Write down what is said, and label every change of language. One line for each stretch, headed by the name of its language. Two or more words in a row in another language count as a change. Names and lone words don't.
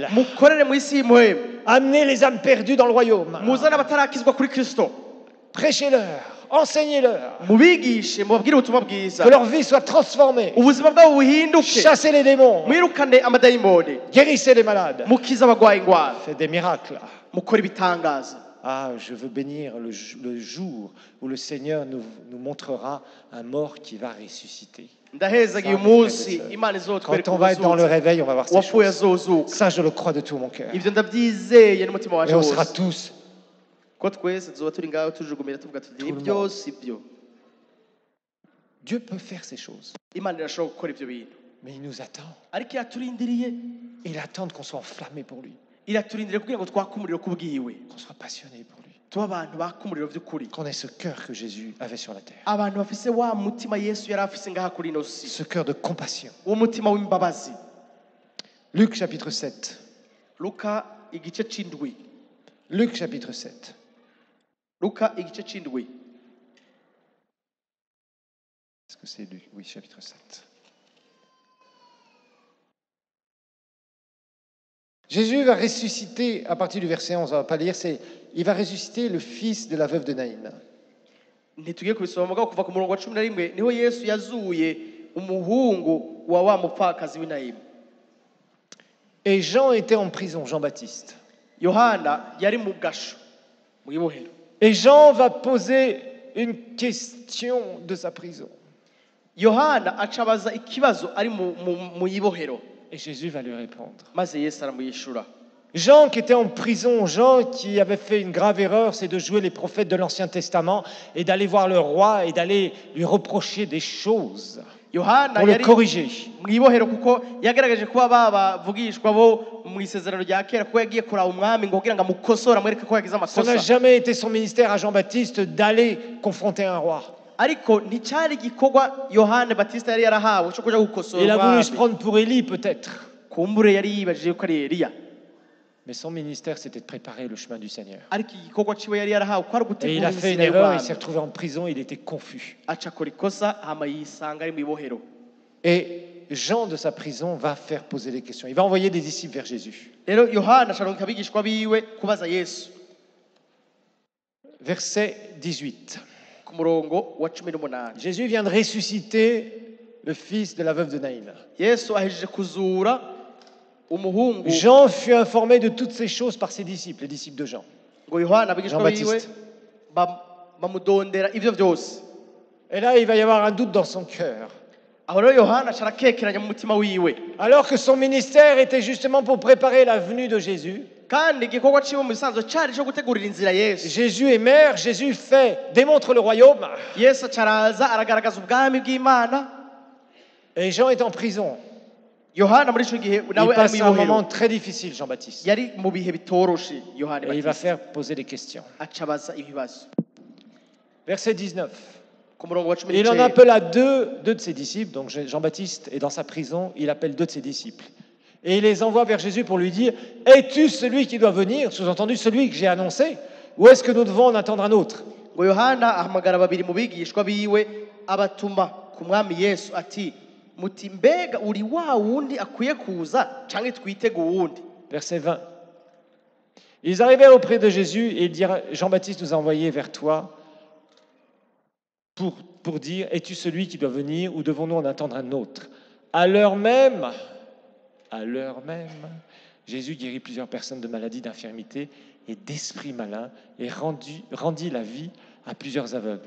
Rundi: mukorere mu isi y'impuhemu,
French: amenez les âmes perdues dans le royaume,
Rundi: muzane abatarakizwa kuri Kristo,
French: prêchez-leur, enseignez-leur,
Rundi: mubigishe, mubabwire ubutumwa bwiza,
French: que leur vie soit transformée,
Rundi: ubuzima bwabo buhinduke,
French: chassez les démons,
Rundi: mwirukane amadayimoni,
French: guérissez les malades,
Rundi: mukize abagwaye indwara,
French: faites des miracles.
Rundi: mukore ibitangaza.
French: Ah, je veux bénir le jour où le Seigneur nous montrera un mort qui va ressusciter.
Rundi: Ndahezaga uyu munsi Imana izotwereka
French: Quand on va être dans le réveil, on va voir ces
Rundi: uwapfuye
French: choses.
Rundi: azozuka.
French: Ça, je le crois de tout mon cœur.
Rundi: Ibyo ndabyizeye n'umutima
French: Et
Rundi: waje
French: on sera
Rundi: wose,
French: tous.
Rundi: ko twese tuzoba turi ngaho tujugumira tuvuga tuti
French: Tout le
Rundi: ibyo si byo.
French: Dieu peut faire ces choses,
Rundi: Imana irashobora gukora ibyo bintu,
French: mais il nous attend.
Rundi: ariko iraturindiriye,
French: Il attend qu'on soit enflammé pour lui,
Rundi: iraturindiriye kugira ngo twake umuriro kubwiwe,
French: qu'on soit passionné pour lui,
Rundi: tuba abantu baka umuriro by'ukuri,
French: qu'on ait ce cœur que Jésus avait sur la terre,
Rundi: abantu bafise wa mutima Yesu yari afise ngaha kuri ino si,
French: ce cœur de compassion.
Rundi: uwo mutima w'imbabazi.
French: Luc chapitre 7.
Rundi: Luka igice c'indwi,
French: Luc chapitre 7.
Rundi: Luka igice c'indwi.
French: Est-ce que c'est Luc? Oui, chapitre 7. Jésus va ressusciter, à partir du verset 11, on ne va pas lire, il va ressusciter le fils de la veuve de Naïn.
Rundi: Ntitugiye kubisoma mugabo kuva ku murongo wa 11 niho Yesu yazuye umuhungu wa wa mupfakazi w'Inayimu.
French: Et Jean était en prison, Jean-Baptiste.
Rundi: Yohana yari mu gasho mu ibohero.
French: Et Jean va poser une question de sa prison.
Rundi: Yohana acabaza ikibazo ari mu ibohero,
French: Et Jésus va lui répondre.
Rundi: maze Yesu aramuyishura.
French: Jean qui était en prison, Jean qui avait fait une grave erreur, c'est de jouer les prophètes de l'Ancien Testament et d'aller voir le roi et d'aller lui reprocher des choses
Rundi: Yohana
French: pour le
Rundi: yari
French: corriger.
Rundi: mu ibohero kuko yagaragaje kuba babavugishwa bo mu isezerano rya kera, kuko yagiye kuraba umwami ngo kugira ngo amukosore amwereke ko yagize
French: Ça n'a
Rundi: amakosa,
French: jamais été son ministère à Jean-Baptiste d'aller confronter un roi.
Rundi: ariko nticyari igikorwa Yohana Batista yari yarahawe cyo kuja gukosora
French: Il a voulu se
Rundi: umwami.
French: prendre pour Élie peut-être.
Rundi: Kumbure yari yibajije ko ari Eliya,
French: Mais son ministère, c'était de préparer le chemin du Seigneur.
Rundi: ariko igikorwa ciwe yari yarahawe ko ari
French: Et il
Rundi: gutegura
French: a fait une
Rundi: inzira
French: erreur, il
Rundi: y'umwami.
French: s'est retrouvé en prison, il était confus.
Rundi: Aca akora ikosa hama yisanga ari mu ibohero.
French: Et Jean, de sa prison, va faire poser des questions. Il va envoyer des disciples vers Jésus.
Rundi: Rero Yohana asharonka abigishwa biwe kubaza Yesu
French: Verset 18.
Rundi: ku murongo wa 18.
French: Jésus vient de ressusciter le fils de la veuve de Naïn.
Rundi: Yesu ahejeje kuzura umuhungu,
French: Jean fut informé de toutes ces choses par ses disciples, les disciples de Jean.
Rundi: ngo Yohana abigishwa biwe
French: Jean-Baptiste.
Rundi: bamudondera ivyo vyose.
French: Et là, il va y avoir un doute dans son cœur.
Rundi: Aho rero Yohana aca arakekeranya mu mutima wiwe,
French: Alors que son ministère était justement pour préparer la venue de Jésus.
Rundi: kandi igikorwa ciwe mu bisanzwe cari co gutegurira inzira Yesu.
French: Jésus est maire, Jésus démontre le royaume.
Rundi: Yesu aca araza aragaragaza ubwami bw'Imana.
French: Et Jean est en prison.
Rundi: Yohana muri ico gihe
French: Il
Rundi: nawe ari
French: passe
Rundi: mu
French: un moment
Rundi: ibohero,
French: très difficile, Jean-Baptiste.
Rundi: yari mu bihe bitoroshe. Yohana
French: Et il va
Rundi: Batista
French: faire poser des questions.
Rundi: aca abaza ibibazo.
French: Verset 19.
Rundi: Ku murongo wa
French: Il en
Rundi: 19
French: appela deux de ses disciples. Donc Jean-Baptiste est dans sa prison, il appelle deux de ses disciples. Et il les envoie vers Jésus pour lui dire, es-tu celui qui doit venir? Sous-entendu, celui que j'ai annoncé? Ou est-ce que nous devons en attendre un autre?
Rundi: ngo Yohana ahamagara babiri mu bigishwa biwe abatuma ku mwami Yesu ati, muti mbega uri wa wundi akwiye kuza canke twitege uwundi?
French: Verset 20. Ils arrivèrent auprès de Jésus et ils dirent, Jean-Baptiste nous a envoyés vers toi pour dire, es-tu celui qui doit venir ou devons-nous en attendre un autre? À l'heure même, Jésus guérit plusieurs personnes de maladies, d'infirmités et d'esprits malins et rendit la vie à plusieurs aveugles.